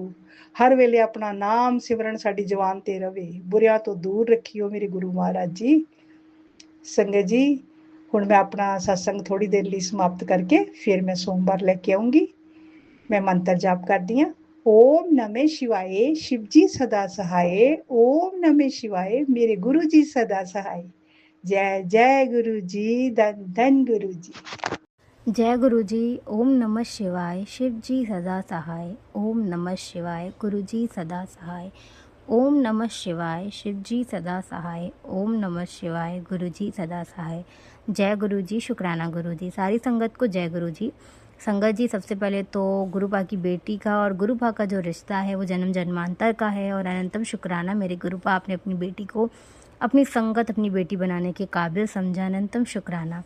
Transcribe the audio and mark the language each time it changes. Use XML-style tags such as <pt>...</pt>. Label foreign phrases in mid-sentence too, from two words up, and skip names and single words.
<pa>ਹਰ ਵੇਲੇ ਆਪਣਾ ਨਾਮ ਸਿਮਰਨ ਸਾਡੀ ਜ਼ੁਬਾਨ ਤੇ ਰਵੇ। ਬੁਰਿਆਂ ਤੋਂ ਦੂਰ ਰੱਖਿਓ ਮੇਰੇ ਗੁਰੂ ਮਹਾਰਾਜ ਜੀ। ਸੰਗਤ ਜੀ, ਹੁਣ ਮੈਂ ਆਪਣਾ ਸਤਸੰਗ ਥੋੜੀ ਦੇਰ ਲਈ ਸਮਾਪਤ ਕਰਕੇ ਫਿਰ ਮੈਂ ਸੋਮਵਾਰ ਲੈ ਕੇ ਆਉਂਗੀ। ਮੈਂ ਮੰਤਰ ਜਾਪ ਕਰਦੀ ਹਾਂ।</pa> <sa>ओम नमः शिवाय,</sa> <hi>शिव जी सदा सहाय।</hi> <sa>ओम नमः शिवाय,</sa> <hi>मेरे गुरु जी सदा सहाय। जय जय गुरु जी, धन धन गुरु जी। जय गुरु जी।</hi> <sa>ओम नमः शिवाय,</sa> <hi>शिव जी सदा सहाय।</hi> <sa>ओम नमः शिवाय,</sa> <hi>गुरु जी सदा सहाय।</hi> <sa>ओम नमः शिवाय,</sa> <hi>शिव जी सदा सहाय।</hi> <sa>ओम नमः शिवाय,</sa> <hi>गुरु जी सदा सहाय। जय गुरु जी। शुक्राना गुरु जी। सारी संगत को जय गुरु जी। संगत जी, सबसे पहले तो गुरुपा की बेटी का और गुरुपा का जो रिश्ता है वो जन्म जन्मांतर का है, और अनंतम शुक्राना मेरे गुरुपा, आपने अपनी बेटी को अपनी संगत, अपनी बेटी बनाने के काबिल समझा। अनंतम शुक्राना।</hi>